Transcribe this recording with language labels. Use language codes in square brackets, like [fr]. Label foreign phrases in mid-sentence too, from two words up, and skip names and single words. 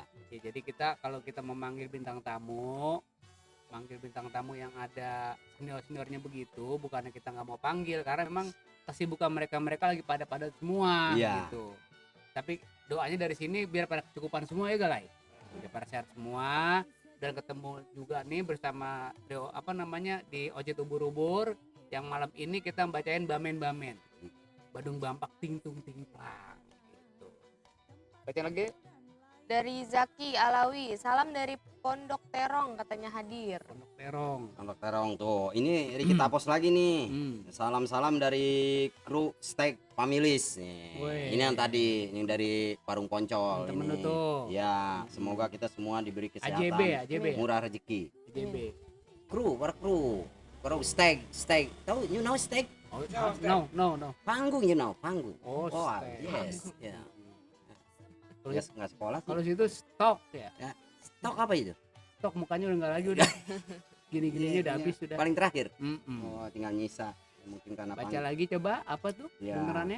[id] Ya, jadi kalau kita memanggil bintang tamu yang ada seniornya begitu, bukannya kita nggak mau panggil karena memang kesibukan mereka lagi pada padat semua Iya. gitu. Tapi doanya dari sini biar pada kecukupan semua ya galai. Biar pada sehat semua dan ketemu juga nih bersama trio di Ocit Ubur-Ubur yang malam ini kita bacain bamen-bamen. Badung Bampak ting tung ting plang gitu. Baca lagi. Dari Zaki Alawi, salam dari Pondok Terong katanya hadir. Pondok Terong. Pondok Terong tuh. Ini Ricky Tapos lagi nih. Salam-salam dari kru Steak Families nih. Woi. Ini yang tadi, ini dari Parung Poncol Temen lu ini. tuh. Ya, semoga kita semua diberi kesehatan, AJB. murah rezeki. AJB. Kru Steak. Tahu [en] you know [id] Steak? [en] Oh, no. [id] Panggung [en] you know, [id] panggung. Oh, Steak. Yes. Ya. Kalau Nggak sekolah sih. kalau situ stok ya. Stok apa itu? Stok mukanya udah nggak lagi udah. Gini-gininya udah Iya, habis sudah. Paling terakhir. Mm-mm. Oh, tinggal nyisa. Mungkin karena Baca panggung. lagi coba apa tuh Ya. benerannya?